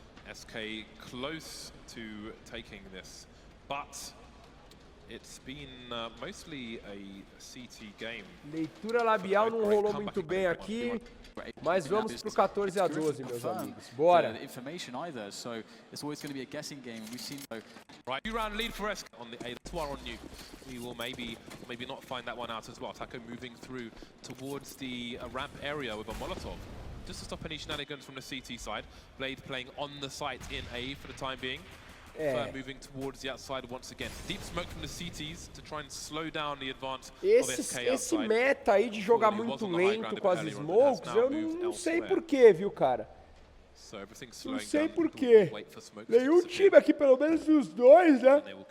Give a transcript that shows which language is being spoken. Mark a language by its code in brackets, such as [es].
[en] SK close to taking this, but it's been mostly a CT game. [pt] Leitura labial não rolou muito bem aqui, mas vamos pro 14-12, meus amigos. Bora. [en] Right, 2-round lead for SK on the 8th on NUKE. We will maybe not find that one out as well. Taco moving through towards the ramp area with a Molotov, just to stop any shenanigans from the CT side. Blade playing on the site in A for the time being. Moving towards the outside once again. Deep smoke from the CTs to try and slow down the advance of SK outside. [pt] Esse meta aí de jogar muito lento com as smokes, eu não sei porquê, viu, cara? Não sei porquê. Nenhum time aqui, pelo menos os dois, né?